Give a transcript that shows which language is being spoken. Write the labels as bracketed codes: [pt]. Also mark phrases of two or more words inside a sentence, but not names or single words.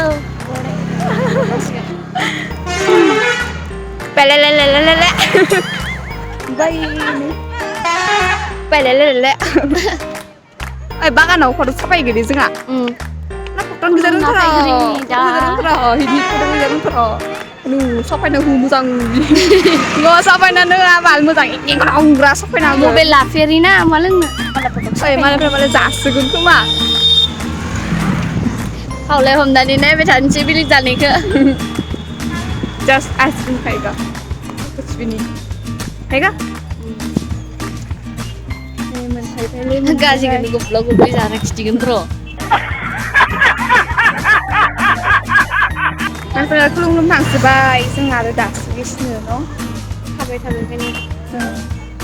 [brx] पेलेलेलेलेले पेलेलेलेले ओइ बागानाव फट' साफायगोन जोंहा ना फट'न गोजा रोंथारा हिदि फट' गोजा रोंथारा नु साफायनो हु मोजां न' साफायना नोङा बाल मोजां एग्राउंग्रा साफायना मबाइल लाफेरि ना मा लोंनो ओइ मालायफ्रा मालाय जासिगोन खोमा खावलाय हमनानै नायबाय थानोसै बेलेग जानायखौ जास्ट [hi] आइसक्रिम खाएगा कुछ भी नहीं खाएगा [brx] गाजिखौनो गब्ला गब्लि जाना खिथिगोन र' मानसिफोरा खुलुमनो थांसोबाय जों आरो दासो गिसिनो न' थाबाय थाबाय